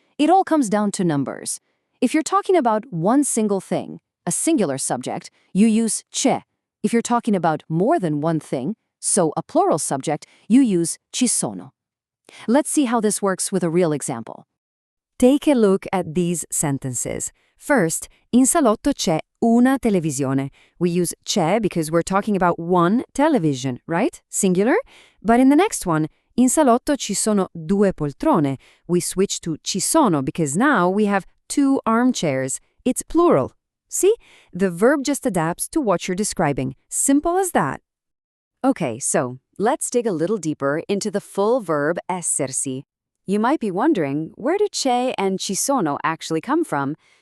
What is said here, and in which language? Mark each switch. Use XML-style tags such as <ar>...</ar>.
<en>It all comes down to numbers. If you're talking about one single thing, a singular subject, you use c'è. If you're talking about more than one thing, so a plural subject, you use ci sono. Let's see how this works with a real example. Take a look at these sentences. First,</en> <it>in salotto c'è una televisione.</it> <en>We use c'è because we're talking about one television, right? Singular. But in the next one,</en> <it>in salotto ci sono due poltrone.</it> <en>We switch to ci sono because now we have two armchairs. It's plural. See? The verb just adapts to what you're describing. Simple as that. Okay, so let's dig a little deeper into the full verb esserci. You might be wondering, where do c'è and ci sono actually come from?</en>